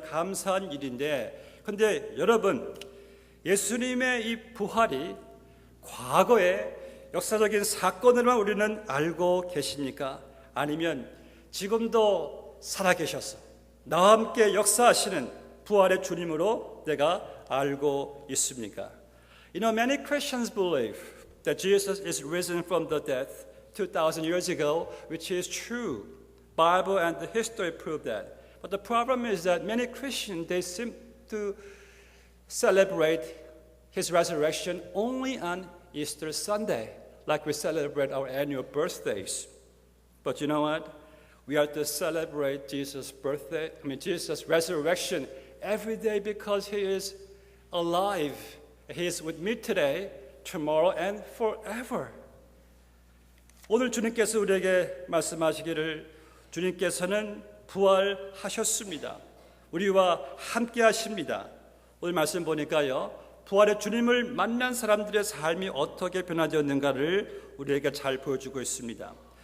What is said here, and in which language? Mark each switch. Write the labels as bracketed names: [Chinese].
[Korean] 감사한 일인데, 근데 여러분, 예수님의 이 부활이 과거에 역사적인 사건으로만 우리는 알고 계십니까? 아니면 지금도 살아계셔서 나와 함께 역사하시는 부활의 주님으로 내가 알고 있습니까? [English] You know, many Christians believe that Jesus is risen from the dead 2,000 years ago, which is true. Bible and the history prove that. But the problem is that many Christians, they seem to celebrate his resurrection only on Easter Sunday, like we celebrate our annual birthdays. But you know what? We are to celebrate Jesus' resurrection every day because he is alive. He is with me today, tomorrow, and forever. [Korean] 오늘 주님께서 우리에게 말씀하시기를 주님께서는 부활하셨습니다. 우리와 함께 하십니다. 오늘 말씀 보니까요, 부활의 주님을 만난 사람들의 삶이 어떻게 변화되었는가를 우리에게 잘 보여주고 있습니다.